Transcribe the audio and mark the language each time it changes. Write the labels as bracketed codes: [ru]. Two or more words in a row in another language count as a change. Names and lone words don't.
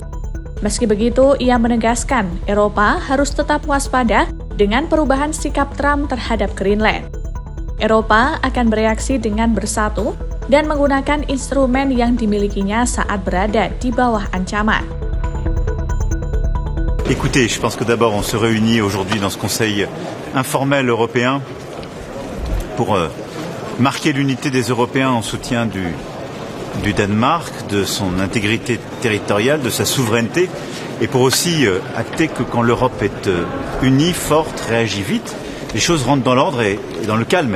[id] Meski begitu, ia menegaskan Eropa harus tetap waspada dengan perubahan sikap Trump terhadap Greenland. Eropa akan bereaksi dengan bersatu dan menggunakan instrumen yang dimilikinya saat berada di bawah ancaman. [fr] Écoutez, je pense que d'abord on se réunit aujourd'hui dans ce Conseil informel européen pour marquer l'unité des Européens en soutien du Danemark, de son intégrité territoriale, de sa souveraineté, et pour aussi acter que quand l'Europe est unie, forte, réagit vite, les choses rentrent dans l'ordre et dans le calme.